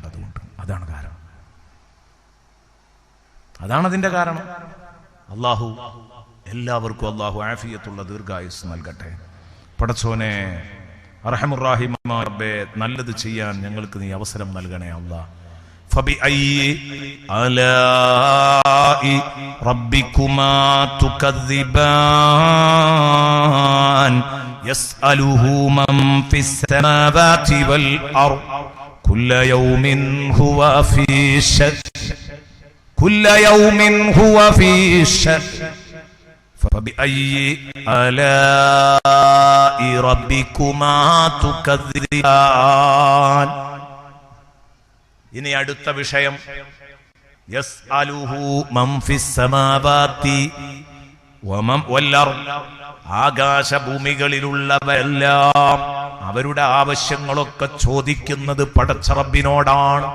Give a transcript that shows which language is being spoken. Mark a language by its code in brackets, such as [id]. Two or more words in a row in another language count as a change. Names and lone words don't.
[ml] അതുകൊണ്ട് അതാണ് കാരണം, അതാണതിന്റെ കാരണം. അല്ലാഹു എല്ലാവർക്കും അല്ലാഹു ആഫിയത്തുള്ള ദീർഘായുസ് നൽകട്ടെ. പടച്ചോനെ അർഹമുർ റഹീമായ റബ്ബേ, നല്ലത് ചെയ്യാൻ ഞങ്ങൾക്ക് നീ അവസരം നൽകണേ അല്ലാഹ്. [ar] فبأي آلاء ربكما تكذبان يسأله من في السماوات والأرض كل يوم هو في شأن كل يوم هو في شأن فبأي آلاء ربكما تكذبان. [ml] ഇനി അടുത്ത വിഷയം [ar] يسأله من في السماوات ومن والأرض. [ml] ആകാശഭൂമികളിലുള്ളവരെല്ലാം അവരുടെ ആവശ്യങ്ങളൊക്കെ ചോദിക്കുന്നത് പടച്ച റബ്ബിനോടാണ്.